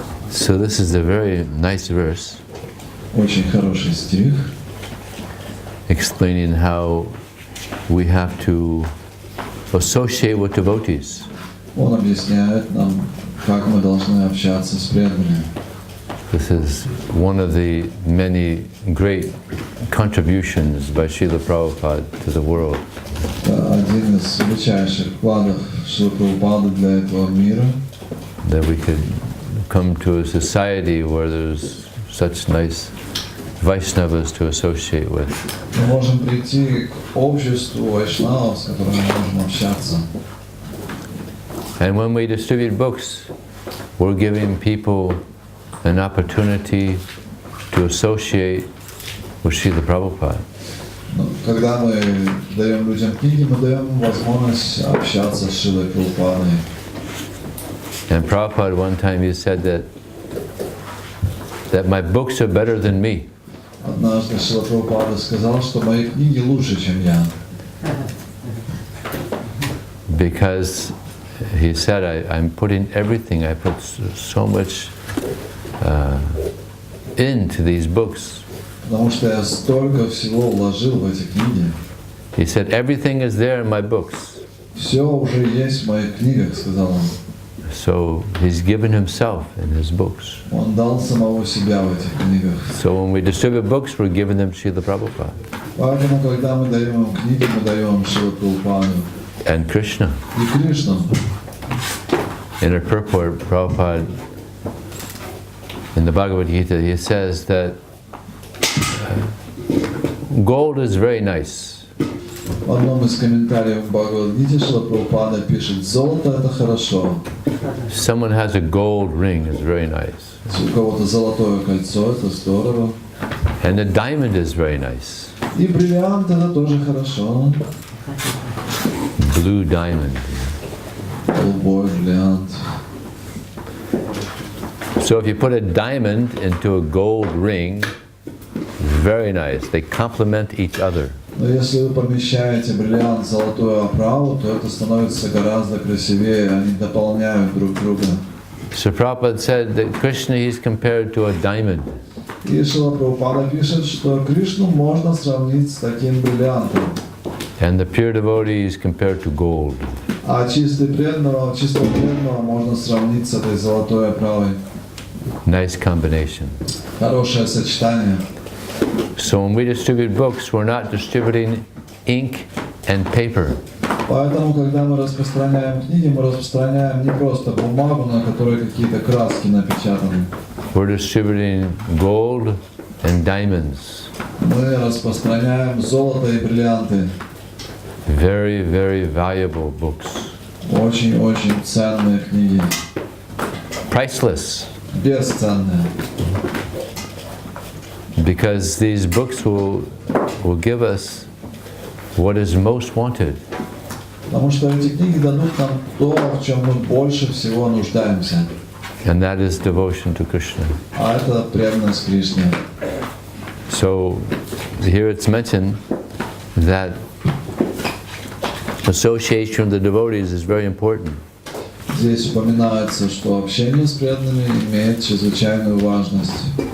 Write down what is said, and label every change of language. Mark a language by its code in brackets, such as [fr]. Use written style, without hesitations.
[en] So this is a very nice verse. [ru] Очень хороший стих, [en] explaining how we have to associate with devotees. [ru] Он объясняет нам, как мы должны общаться с преданными. [en] This is one of the many great contributions by Srila Prabhupada to the world. [ru] Это один из величайших вкладов Шрилы Прабхупады для этого мира. [en] That we could come to a society where there's such nice Vaishnavas to associate with. [ru] Мы можем прийти к обществу вайшнавов, с которыми мы можем общаться. [en] And when we distribute books, we're giving people an opportunity to associate with Srila Prabhupada. [ru] Когда мы даем людям книги, мы даем им возможность общаться с Шрилой Прабхупадой. [en] And Prabhupada one time he said that my books are better than me. [ru] Однажды Шрила Прабхупада сказал, что мои книги лучше, чем я. [en] Because he said, I'm putting everything, I put so much into these books. [ru] Потому что я столько всего вложил в эти книги. [en] He said, everything is there in my books. [ru] Все уже есть в моих книгах, сказал он. [en] So he's given himself in his books. [ru] Он дал самого себя в этих книгах. [en] So when we distribute books, we're giving them Srila Prabhupada. [ru] Поэтому, когда мы даем им книги, мы даем Шрилу Прабхупаду. [en] And Krishna. [ru] И Кришну. [en] In a purport, Prabhupada in the Bhagavad Gita, he says that gold is very nice. [ru] В одном из комментариев в Бхагавад-гите Шрила Прабхупада пишет: золото это хорошо. [en] Someone has a gold ring, it's very nice. [ru] Если у кого-то золотое кольцо, это здорово. [en] And a diamond is very nice. [ru] И бриллиант это тоже хорошо. [en] Blue diamond. [ru] Голубой бриллиант. [en] So if you put a diamond into a gold ring, very nice. They complement each other. [ru] Но если вы помещаете бриллиант в золотую оправу, то это становится гораздо красивее, они дополняют друг друга. [en] So Prabhupada said that Krishna is compared to a diamond. [ru] И Шрила Прабхупада пишет, что Кришну можно сравнить с таким бриллиантом. [en] And the pure devotee is compared to gold. [ru] А чистого преданного можно сравнить с этой золотой оправой. [en] Nice combination. [ru] Хорошее сочетание. [en] So when we distribute books, we're not distributing ink and paper. [ru] Поэтому, когда мы распространяем книги, мы распространяем не просто бумагу, на которой какие-то краски напечатаны. [en] We're distributing gold and diamonds. [ru] Мы распространяем золото и бриллианты. [en] Very, very valuable books. [ru] Очень-очень ценные книги. [en] Priceless. [ru] Бесценные. [en] Because these books will give us what is most wanted. [ru] Потому что эти книги дадут нам то, в чем мы больше всего нуждаемся. [en] And that is devotion to Krishna. [ru] А это преданность Кришне. [en] So here it's mentioned that association with the devotees is very important. [ru] Здесь упоминается, что общение с преданными имеет чрезвычайную важность.